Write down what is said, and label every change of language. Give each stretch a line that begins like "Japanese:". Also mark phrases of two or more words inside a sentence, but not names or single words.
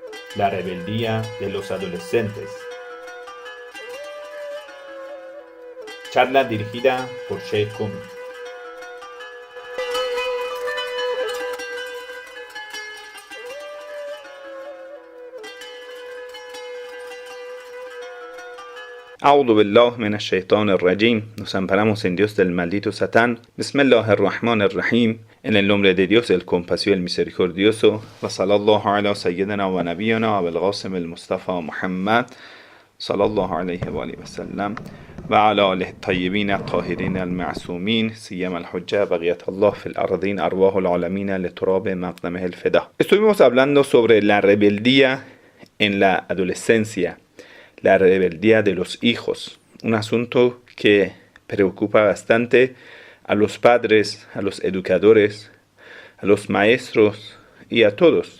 Spanish: La rebeldía de los adolescentes. Charla dirigida por Sheikh Kumi.
Arabic: أعوذ بالله من الشيطان الرجيم.
Spanish: Nos amparamos en Dios del maldito Satán. Bismillahirrahmanirrahim. En el nombre de Dios, el compasivo y el misericordioso.
Arabic: وصلى الله على سيدنا ونبينا أبي القاسم المصطفى محمد صلى الله عليه وآله وسلم. وعلى آله الطيبين الطاهرين المعصومين. سيما الحجة بقية الله في الأرض أرواح العالمين لتراب مقدمه الفداء.
Spanish: Estuvimos hablando sobre la rebeldía en la adolescencia. La rebeldía de los hijos, un asunto que preocupa bastante a los padres, a los educadores, a los maestros y a todos.